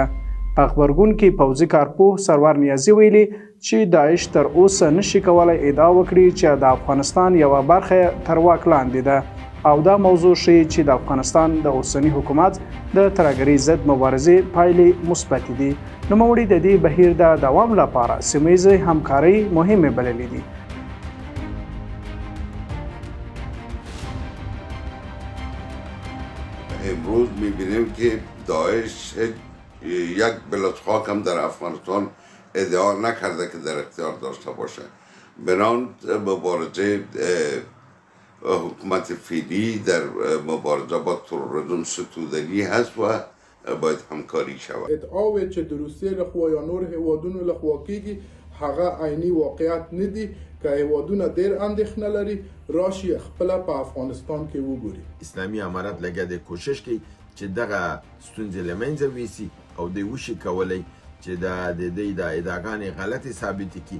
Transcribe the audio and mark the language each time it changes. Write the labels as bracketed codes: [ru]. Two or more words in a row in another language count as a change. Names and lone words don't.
[ps] په خبرګون کې پوځي کارپوه سرور نیازي ویلي چې داعش تر اوسه نشي کولای ادعا وکړي چې د افغانستان یوه برخه تر واک لاندې ده او دا موضوع ښیي چې د افغانستان د اوسني حکومت د ترهګرۍ ضد مبارزې پایلې مثبتې دي. نوموړي د دې بهیر د دوام لپاره سیمه‌ییزې همکارۍ مهمې بللې دي. [fa] امروز می‌بینیم که داعش یک بلوط خاک هم در افغانستان ادعا نکرده که در اختیار داشته باشه. بنان مبارزه حکومت فعلی در مبارزه با تروریسم ستودنی هست و باید همکاری شود. [ps] ادعاوې چې د روسیې لخوا یا نور هیوادونو لخوا کیږي هغه عیني واقعیت نه دي که هیوادونه ډېر اندېښنه لري راشي خپله په افغانستان کې وګوري. اسلامي امارت لګیا دی کوشش کوي چې دغه ستونزې له منځه یوسي او دوی وشي کولی چې د دې د ادعاګانې غلطې ثابتې کړي.